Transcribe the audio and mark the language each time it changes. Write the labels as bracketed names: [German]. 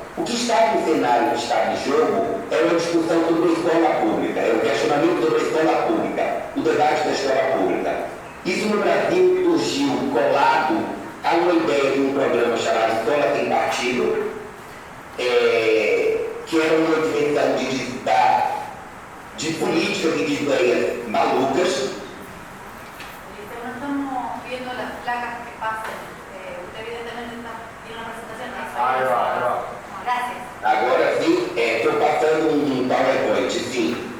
[Portuguese] O que está no cenário que está em jogo é uma discussão sobre a escola pública, é o questionamento sobre a escola pública, o debate da escola pública. Isso no Brasil surgiu colado a uma ideia de um programa chamado Escola Sem Partido, que era uma dimensão de políticas e de ideias malucas. [Spanish] Estamos viendo las placas que pasan. Usted evidentemente tiene una presentación. Gracias. [Portuguese] Agora sim, estou passando um PowerPoint, sim.